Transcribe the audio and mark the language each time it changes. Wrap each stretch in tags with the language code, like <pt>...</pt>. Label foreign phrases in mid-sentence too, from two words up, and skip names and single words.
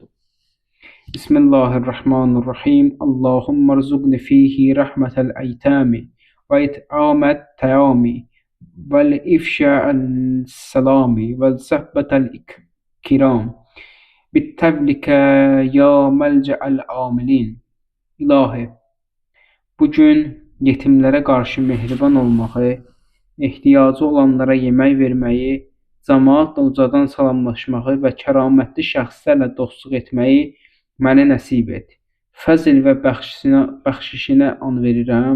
<ar>بسم الله الرحمن الرحيم. اللهم ارزقني فيه رحمة الأيتام وإطعام الطعام والإفشاء السلام والصحبة الكرام بتبلك يا ملجأ العاملين.</ar> <az>İlahi, bugün yetimlərə qarşı mehriban olmağı, ehtiyacı olanlara yemək verməyi, cəmaatla ucadan salamlaşmağı və kəramətli şəxslərlə dostluq etməyi mənə nəsib et. Fəzl və bəxşişinə an verirəm.</az>